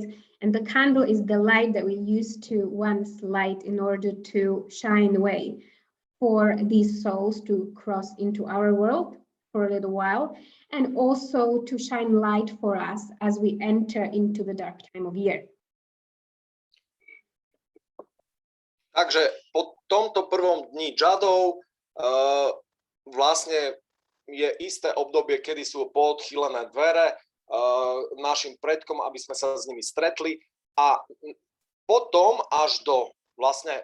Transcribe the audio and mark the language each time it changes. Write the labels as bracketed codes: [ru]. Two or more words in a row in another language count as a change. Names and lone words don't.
[en] And the candle is the light that we use to once light in order to shine away for these souls to cross into our world for a little while, and also to shine light for us as we enter into the dark time of year. [sk] Takže po tomto prvom dni džadov vlastne je isté obdobie, kedy sú poodchýlené dvere našim predkom, aby sme sa s nimi stretli, a potom až do vlastne